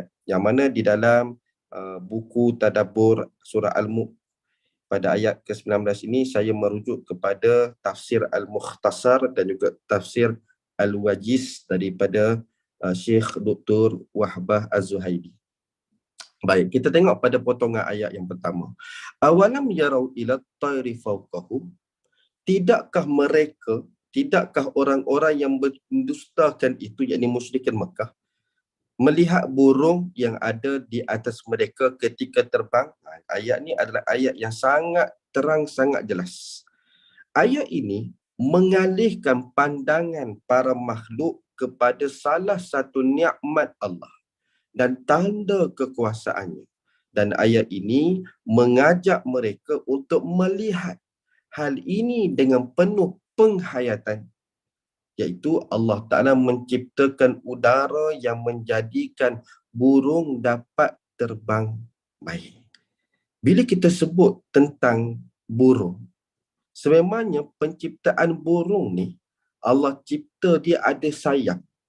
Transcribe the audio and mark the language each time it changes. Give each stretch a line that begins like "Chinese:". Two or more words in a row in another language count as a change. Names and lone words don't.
Malay: Yang mana di dalam buku Tadabbur Surah Al-Mulk pada ayat ke-19 ini saya merujuk kepada tafsir Al-Mukhtasar dan juga tafsir Al-Wajiz daripada Syekh Dr. Wahbah Az-Zuhaili. Baik, kita tengok pada potongan ayat yang pertama.
Arabic: Awalam yarau ila tayri fawqahum.
Malay: Tidakkah orang-orang yang mendustakan itu, yakni musyrikin Mekah, melihat burung yang ada di atas mereka ketika terbang? Ayat ni adalah ayat yang sangat terang, sangat jelas. Ayat ini mengalihkan pandangan para makhluk kepada salah satu nikmat Allah dan tanda kekuasaannya. Dan ayat ini mengajak mereka untuk melihat hal ini dengan penuh penghayatan, iaitu Allah Ta'ala menciptakan udara yang menjadikan burung dapat terbang baik. Bila kita sebut tentang burung, sememangnya penciptaan burung ni, Allah cipta dia ada sayap.